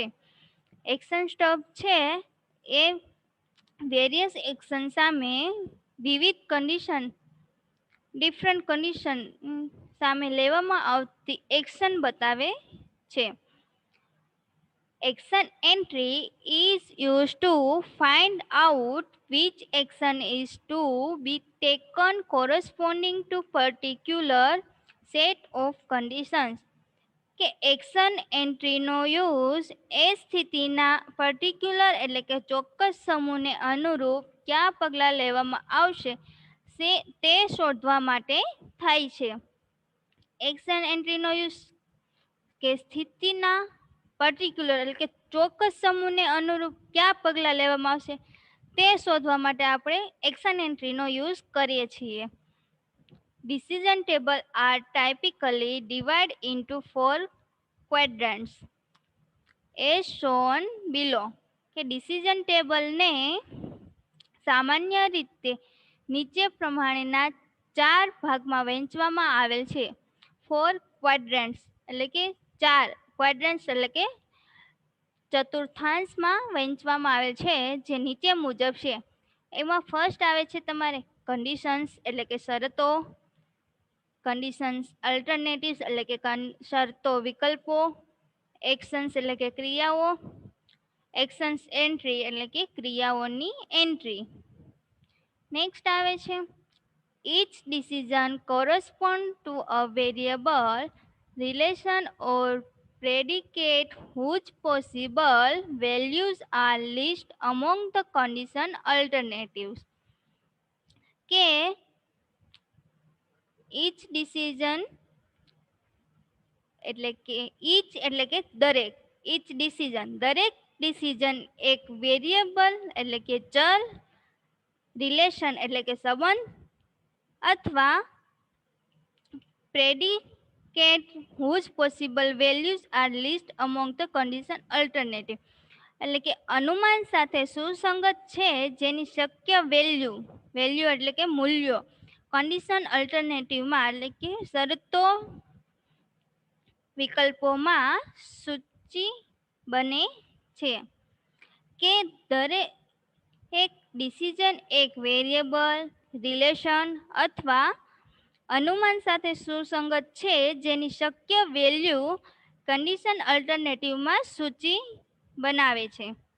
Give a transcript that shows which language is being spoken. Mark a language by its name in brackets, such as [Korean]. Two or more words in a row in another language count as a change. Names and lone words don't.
[Gujarati] એક્શન સ્ટબ છે એ વેરિયસ એક્શન સામે વિવિધ ડિફરન્ટ કન્ડિશન સામે લેવામાં આવતી એક્શન બતાવે છે. [English] action entry is used to find out which action is to be taken corresponding to particular set of conditions. [Gujarati] કે એક્શન એન્ટ્રીનો યુઝ એ સ્થિતિના પર્ટિક્યુલર એટલે કે ચોક્કસ સમૂહને અનુરૂપ કયા પગલાં લેવામાં આવશે તે શોધવા માટે થાય છે. એક્શન એન્ટ્રીનો યુઝ કે સ્થિતિના પર્ટિક્યુલર એટલે કે ચોક્કસ સમૂહને અનુરૂપ કયા પગલાં લેવામાં આવશે તે શોધવા માટે આપણે એક્શન એન્ટ્રીનો યુઝ કરીએ છીએ. [English] decision table are typically divide into 4 quadrants as shown below. [Gujarati] કે ડિસિઝન ટેબલને સામાન્ય રીતે નીચે પ્રમાણેના 4 ભાગમાં વહેંચવામાં આવેલ છે. 4 quadrants એટલે કે 4 quadrants એટલે કે ચતુર્થાંશમાં વહેંચવામાં આવેલ છે, જે નીચે મુજબ છે. એમાં ફર્સ્ટ આવે છે તમારે કન્ડિશન્સ એટલે કે શરતો, કન્ડિશન્સ અલ્ટરનેટિવ્સ એટલે કે શરતો વિકલ્પો, એક્શન્સ એટલે કે ક્રિયાઓ, એક્શન્સ એન્ટ્રી એટલે કે ક્રિયાઓની એન્ટ્રી. નેક્સ્ટ આવે છે [English] each decision corresponds to a variable relation or predicate whose possible values are listed among the condition alternatives. [Gujarati] કે [English] each decision [Gujarati] એટલે કે દરેક [English] each decision [Gujarati] દરેક ડિસિઝન એક વેરિયેબલ એટલે કે ચલ, રિલેશન એટલે કે સંબંધ અથવા [English] predicate whose possible values are listed among the condition alternative [Gujarati] એટલે કે અનુમાન સાથે સુસંગત છે જેની શક્ય વેલ્યુ એટલે કે મૂલ્યો કન્ડિશન અલ્ટરનેટિવમાં એટલે કે શરતો વિકલ્પોમાં સૂચિ બને છે કે દરેક એક ડિસિઝન એક વેરિયેબલ, રિલેશન અથવા અનુમાન સાથે સુસંગત છે જેની શક્ય વેલ્યુ કન્ડિશન અલ્ટરનેટિવમાં સૂચિ બનાવે છે.